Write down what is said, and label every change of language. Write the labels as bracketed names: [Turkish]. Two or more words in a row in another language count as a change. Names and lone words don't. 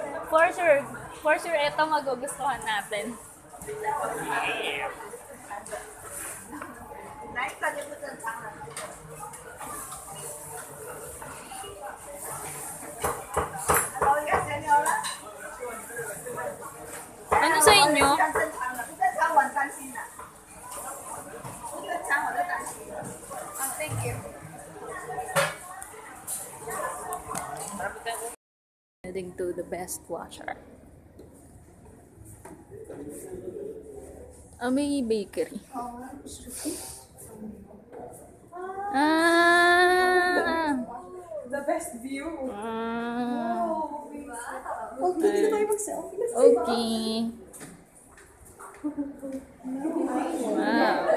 [English] for sure, [Filipino] ito magugustuhan natin. [Chinese] 来一个就不正常了。Hello，应该闲聊了。 [Filipino] Ano sa inyo? [Chinese] 比较正常的，不正常我很担心的。不正常我就担心了。 [English] Thank you。 Heading to the best watcher. [Filipino] May bakery. Ah! [English] The best view. Ah. [Filipino] Oh, pwede na tayo mag-selfie. [English] Okay. Wow.